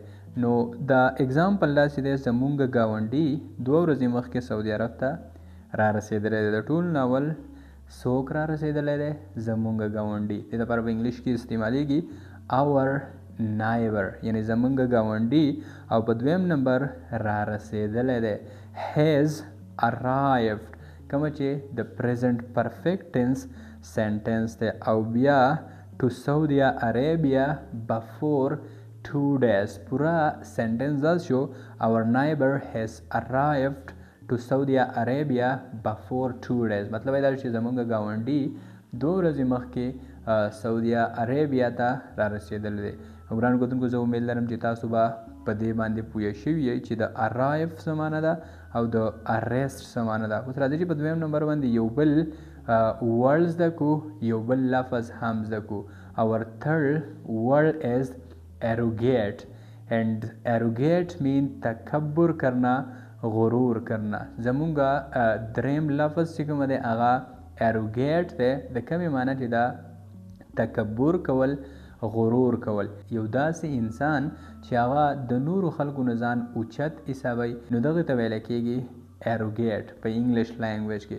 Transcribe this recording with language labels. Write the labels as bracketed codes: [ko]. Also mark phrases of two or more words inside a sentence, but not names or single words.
[ps] نو دا اگزامپل داسې دی زمونږ ګاونډي 2 ورځې مخکې سعودي عرب ته را رسېدلی دی. د ټول ناول څوک را رسېدلی دی؟ زمونږ ګاونډي. دې لپاره په انګلیش کې استعمالیږي [en] our neighbor، [ps] یعنی زمونږ ګاونډي. او په دویم نمبر را رسېدلی دی [en] has arrived، [ps] کومه چې د [en] present perfect tense sentence [ps] دی. او بیا [en] to Saudi Arabia before 2 days، [ps] پورا sentence دا شو [en] our neighbor has arrived to Saudi Arabia before 2 days. [ps] مطلب دا چې زمونږ ګاونډي 2 ورځې مخکې سعودي عربیا ته را رسېدلی دی. ګرانو کتونکو زه امید لرم چې تاسو به په دې باندې پوه شوي یئ چې د arrive څه معنی ده او د arrest څه معنی ده. اوس راځئ چې په دویم نمبر باندې یو بل word زده کړو، یو بل لفظ هم زده کړو. [en] our third word is arrogate and arrogate mean [ur] تکبر کرنا، غرور کرنا. [ps] زمونږه دریم لفظ چې کوم دی هغه arrogate دی، د کومې معنی چې دا تکبر کول، غرور کول. یو داسې انسان چې هغه د نورو خلکو نه ځان اوچت حسابوي، نو دغه ته ویل کېږي arrogate په [en] English language [ps] کې.